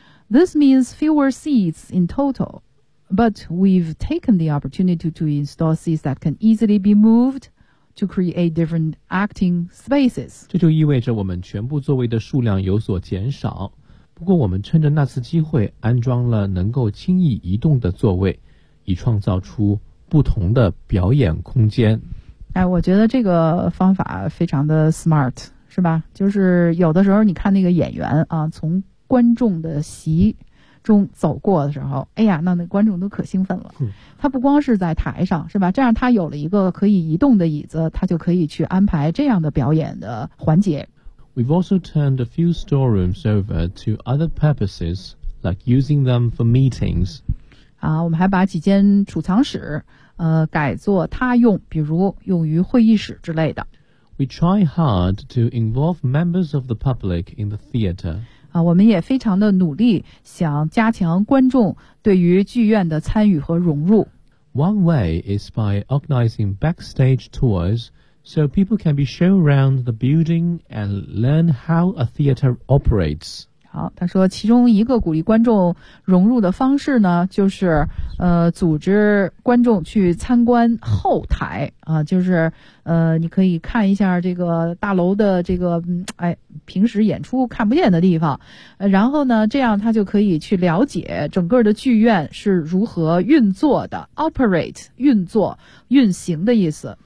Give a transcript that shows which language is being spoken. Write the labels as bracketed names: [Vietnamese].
[English] This means fewer seats in total, but we've taken the opportunity to install seats that can easily be moved to create different acting spaces. [Chinese] 这就意味着我们全部座位的数量有所减少，不过我们趁着那次机会安装了能够轻易移动的座位，以创造出不同的表演空间。我觉得这个方法非常的 smart。是吧，就是有的时候你看那个演员啊，从观众的席中走过的时候，哎呀，那观众都可兴奋了，他不光是在台上，是吧，这样他有了一个可以移动的椅子，他就可以去安排这样的表演的环节。 [English] We've also turned a few storerooms over to other purposes, like using them for meetings. [Chinese] 我们还把几间储藏室改作他用，比如用于会议室之类的。 [English] We try hard to involve members of the public in the theater. [Chinese] 我们也非常的努力想加强观众对于剧院的参与和融入。 [English] One way is by organizing backstage tours so people can be shown around the building and learn how a theater operates. [Chinese] 好，他说其中一个鼓励观众融入的方式呢，就是组织观众去参观后台啊，就是你可以看一下这个大楼的这个平时演出看不见的地方，然后呢这样他就可以去了解整个的剧院是如何运作的 operate 运作运行的意思。